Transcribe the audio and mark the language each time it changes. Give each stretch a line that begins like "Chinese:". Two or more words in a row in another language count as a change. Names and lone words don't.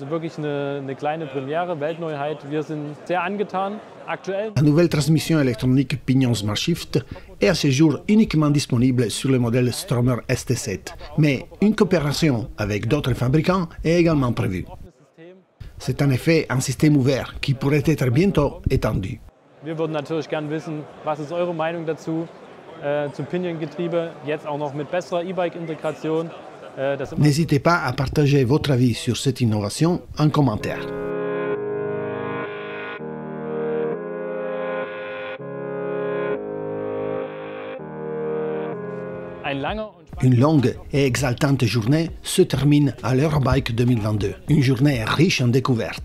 French: La nouvelle transmission électronique Pinion Smart Shift est à ce jour uniquement disponible sur le modèle Stromer ST7, mais une coopération avec d'autres fabricants est également prévue. C'est en effet un système ouvert qui pourrait être bientôt étendu.
German: Wir würden natürlich gern wissen, was ist eure Meinung dazu zum Pinion-Getriebe, jetzt auch noch mit besserer E-Bike-Integration.
French: N'hésitez pas à partager votre avis sur cette innovation en commentaire. Une longue et exaltante journée se termine à l'Eurobike 2022, une journée riche en découvertes.